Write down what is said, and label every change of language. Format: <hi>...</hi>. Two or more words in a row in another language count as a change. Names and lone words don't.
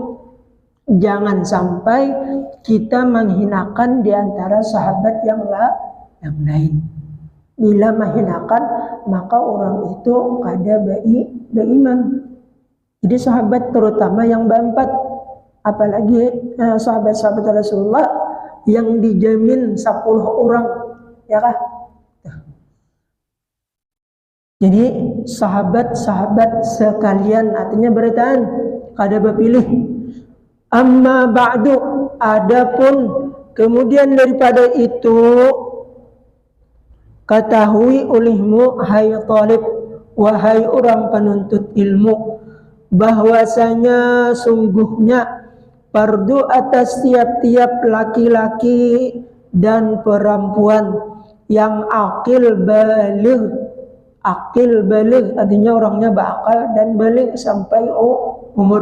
<id>Jangan sampai kita menghinakan di antara sahabat yang lain. Bila menghinakan, maka orang itu kada beriman. Jadi sahabat terutama yang 4, apalagi sahabat-sahabat Rasulullah yang dijamin 10 orang, ya kah? Jadi sahabat-sahabat sekalian artinya beritaan kada berpilih.</id> <ar>أما بعد,</ar> <id>adapun kemudian daripada itu, ketahui olehmu hai talib, wahai orang penuntut ilmu, bahwasanya sungguhnya fardu atas tiap-tiap laki-laki dan perempuan yang akil baligh artinya orangnya berakal dan balik sampai umur.</id>